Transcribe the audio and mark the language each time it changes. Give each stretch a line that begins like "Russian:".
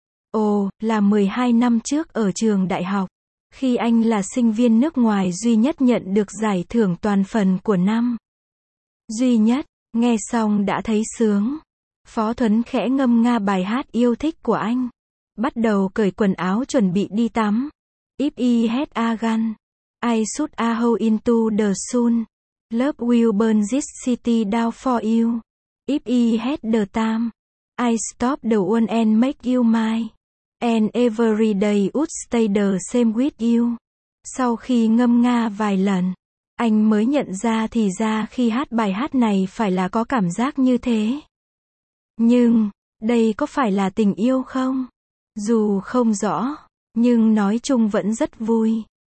Vietnamese: Ồ, là 12 năm trước ở trường đại học. Khi anh là sinh viên nước ngoài duy nhất nhận được giải thưởng toàn phần của năm. Duy nhất, nghe xong đã thấy sướng. Phó Thuấn khẽ ngâm nga bài hát yêu thích của anh. Bắt đầu cởi quần áo chuẩn bị đi tắm.
English: If I had a gun, I should a hole into the sun. Love will burn this city down for you. If I had the time, I stop the one and make you mine. And every day would stay the same with you.
Vietnamese: Sau khi ngâm nga vài lần, anh mới nhận ra thì ra khi hát bài hát này phải là có cảm giác như thế. Nhưng, đây có phải là tình yêu không? Dù không rõ, nhưng nói chung vẫn rất vui.